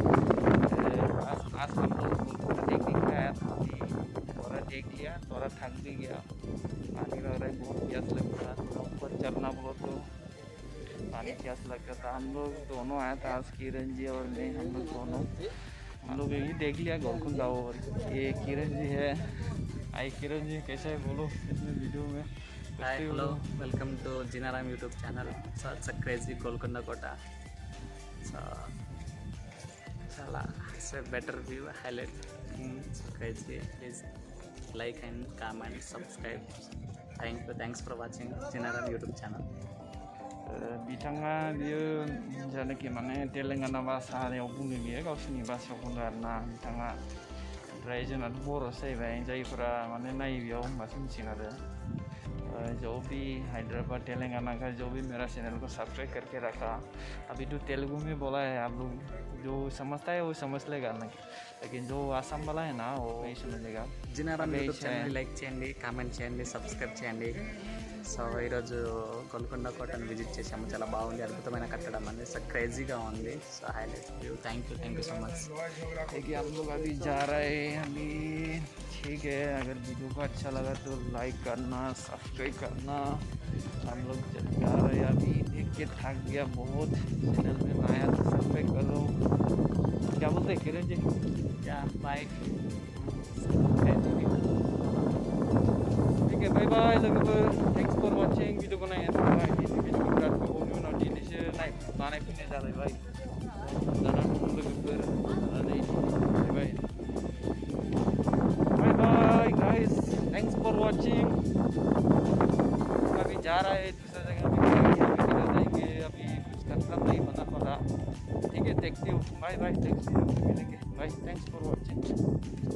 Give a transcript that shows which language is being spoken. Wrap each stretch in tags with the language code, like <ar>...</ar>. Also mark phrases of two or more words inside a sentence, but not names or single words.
<brx>आसामल' टेकनिक हाया</brx> <hi>थोड़ा देख लिया थोड़ा थक भी गया पानी लग रहा है बहुत प्यास लग रहा था ऊपर चढ़ना बोलो तो पानी प्यास लगता था हम लोग दोनों आया था किरण जी और मैं हम लोग दोनों हम लोग ये देख लिया गोलकुंडा और ये किरण जी है आई किरण जी कैसे है बोलो इसमें वीडियो में</hi> <en>hi hello welcome to Jinaram YouTube channel such a crazy Golkonda kota చాలా better view highlight crazy please like and comment subscribe thanks for watching Jinaram YouTube channel</en> <brx>बिथाङा बियो जायनाखि माने तेलेंगाना भाषायाव बुङो बियो गावसोरनि भाषायाव बुङो आरोना बिथाङा ओमफ्राय जोंनाथ' बर'सो जाहैबाय जायफोरा माने नायो बेयाव होमबासो मिथिगोन आरो</brx> <hi>जो भी हैदराबाद तेलंगाना का जो भी मेरा चैनल को सब्सक्राइब करके रखा अभी तो तेलुगु में बोला है आप लोग जो समझता है वो समझ लेगा ना लेकिन जो आसाम वाला है ना वो नहीं समझेगा</hi> <en>Jinaram YouTube channel like</en> <te>చేయండి కామెంట్ చేయండి సబ్స్క్రైబ్ చేయండి సో ఈరోజు గోల్కొండ కోటను విజిట్ చేసాము చాలా బాగుంది అద్భుతమైన కట్టడం అనేది సో క్రేజీగా ఉంది</te> <en>so highlight view thank you so much</en> <hi>देखिए हम लोग अभी जा रहे हैं अभी ठीक है अगर वीडियो को अच्छा लगा तो लाइक करना सब्सक्राइब करना हम लोग जा रहे हैं अभी देख के थक गया बहुत चैनल में नया तो सब्सक्राइब करो क्या बोलते हैं किरण जी</hi> <en>या बाय</en> <hi>ठीक है</hi> <en>bye bye</en> <brx>लोगोफोर</brx> <en>thanks for watching</en> <brx>वीडियो को नायनो थाखाय दिनै भिडिअखौ बिराद गोबावनि उनाव दिनैसो बानायफैनाय जालायबाय दाना लोगोफोर जानानै फैबाय</brx> <en>bye bye guys thanks for watching</en> <hi>अभी जा रहा है दूसरा जगह में जाएंगे अभी कुछ कंफर्म नहीं बना पड़ा ठीक है देखते हो बाय बाय</hi> <en>next video</en> <hi>में मिलेंगे</hi> <en>bye thanks for watching</en>